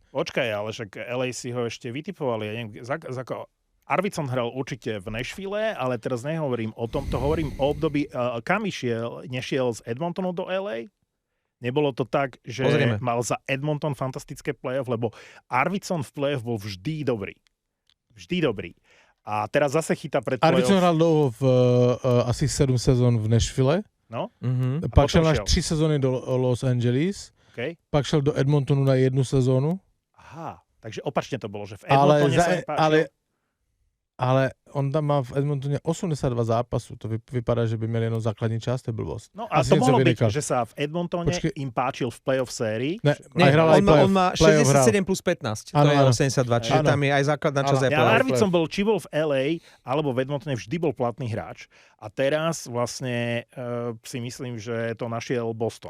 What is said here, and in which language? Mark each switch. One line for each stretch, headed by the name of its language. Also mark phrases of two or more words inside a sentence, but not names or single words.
Slovak: Počkaj, ale však LA si ho ešte vytipovali. Ja neviem, Arvidsson hral určite v Nashville, ale teraz nehovorím o tom, to hovorím o období, kam nešiel z Edmontonu do LA? Nebolo to tak, že mal za Edmonton fantastické play-off, lebo Arvidsson v play-off bol vždy dobrý. Vždy dobrý. A teraz zase chytá pred play-off.
Czech: Arvidsson hral dlouho asi 7 sezón v Nashville. No. Pak šel až 3 sezóny do Los Angeles. Okay. Pak šel do Edmontonu na 1 sezónu. Aha,
Slovak: takže opačne to bolo, že v Edmontone sa nepáčil. Ale on tam má v Edmontone 82 zápasu.
Czech: To vypadá, že by měl jenom základní část, to je blbost.
Slovak: No a to mohlo byť, že sa v Edmontone im páčil v play-off sérii. On má 67 plus 15, to je 82, čiže tam je aj základná časť aj play-off. Arvidsson bol, či bol v LA, alebo v Edmontone vždy bol platný hráč. A teraz vlastne si myslím, že to našiel Boston.